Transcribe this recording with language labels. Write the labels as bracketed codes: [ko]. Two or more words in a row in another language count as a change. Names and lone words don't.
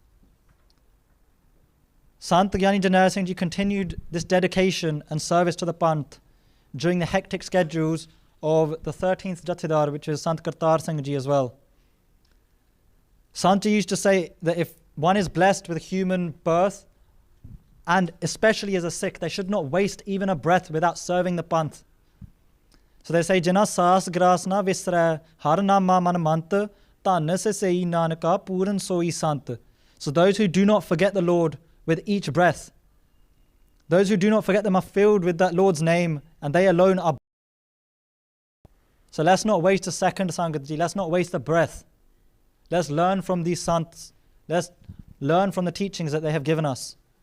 [en] Sant Gyani Janera Singh Ji continued this dedication and service to the Panth during the hectic schedules of the 13th Jathedar, which is Sant Kartar Singh Ji as well. Sant Ji used to say that if one is blessed with a human birth, and especially as a Sikh, they should not waste even a breath without serving the Panth. So they say, [pa] ਜਿਨਾ ਸਾਸਿ ਗਿਰਾਸਿ ਨ ਵਿਸਰੈ ਹਰਿ ਨਾਮਾ ਮਨਿ ਮੰਤੁ ਧੰਨੁ ਸਿ ਸੇਈ ਨਾਨਕਾ ਪੂਰਨੁ ਸੋਈ ਸੰਤੁ. [en] So those who do not forget the Lord with each breath, those who do not forget them are filled with that Lord's name, and they alone are. So let's not waste a second, Sangat Ji. Let's not waste a breath. Let's learn from these Sants. Let's learn from the teachings that they have given us.